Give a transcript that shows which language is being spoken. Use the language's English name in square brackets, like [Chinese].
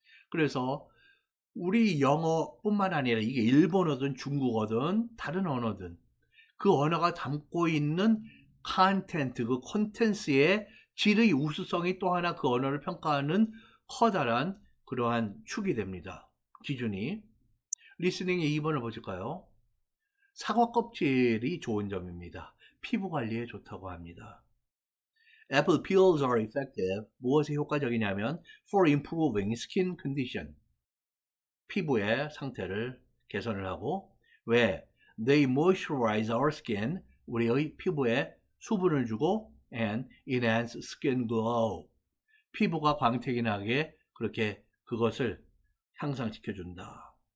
[Korean] 그래서 우리 영어뿐만 아니라 이게 일본어든 중국어든 다른 언어든 그 언어가 담고 있는 컨텐트, 그 콘텐츠의 질의 우수성이 또 하나 그 언어를 평가하는 커다란 그러한 축이 됩니다. 기준이. 리스닝의 2번을 보실까요? 사과 껍질이 좋은 점입니다. 피부 관리에 좋다고 합니다. [English] Apple peels are effective. [Korean] 무엇에 효과적이냐면 [English] for improving skin condition. [Korean] 피부의 상태를 개선을 하고 왜? [English] They moisturize our skin. [Korean] 우리의 피부에 수분을 주고 [English] and enhance skin glow. [Korean] 피부가 광택이 나게 그렇게 그것을 향상시켜준다.